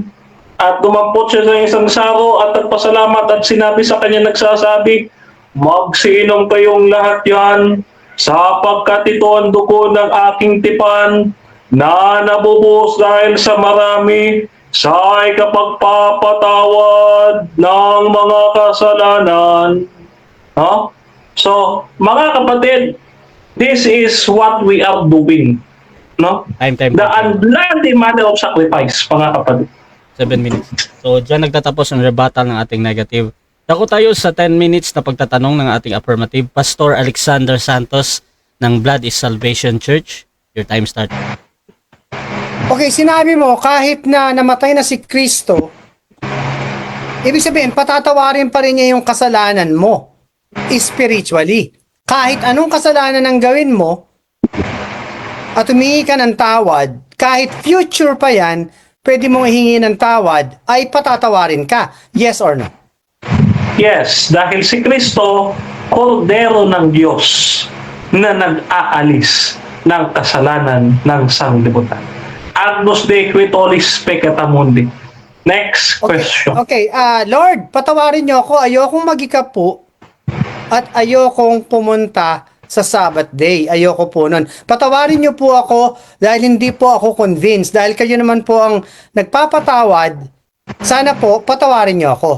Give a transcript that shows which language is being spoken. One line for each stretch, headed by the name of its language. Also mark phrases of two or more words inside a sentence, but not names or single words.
Filipino: At dumampot siya sa isang saro at nagpasalamat at sinabi sa kanya nagsasabi, magsiinom kayong lahat yan, sapagkat ito ang dugo ng aking tipan na nabubuhos dahil sa marami sa ikapagpapatawad ng mga kasalanan. No? So, mga kapatid,
English: this is what we are doing. No? Time. The unbloody manner of sacrifice,
Filipino: mga kapatid. 7 minutes. So, dyan nagtatapos ang rebuttal ng ating negative. Dako tayo sa 10 minutes na pagtatanong ng ating affirmative.
English: Pastor Alexander Santos ng Blood is Salvation Church. Your time start.
Filipino: Okay, sinabi mo, kahit na namatay na si Kristo, ibig sabihin, patatawarin pa rin niya yung kasalanan mo, spiritually. Kahit anong kasalanan ang gawin mo, at humingi ka ng tawad, kahit future pa yan, pwede mong ihingi ng tawad, ay patatawarin ka.
English: Yes or no?
Filipino: Yes, dahil si Kristo, kordero ng Diyos na nag-aalis ng kasalanan ng sanglibutan.
Latin: Agnus Dei qui tollis peccata mundi.
English: Next question. Okay, Lord,
Filipino: patawarin niyo ako. Ayokong magikapo at ayokong pumunta sa Sabbath day. Ayoko po nun. Patawarin niyo po ako dahil hindi po ako convinced. Dahil kayo naman po ang nagpapatawad. Sana po, patawarin niyo ako.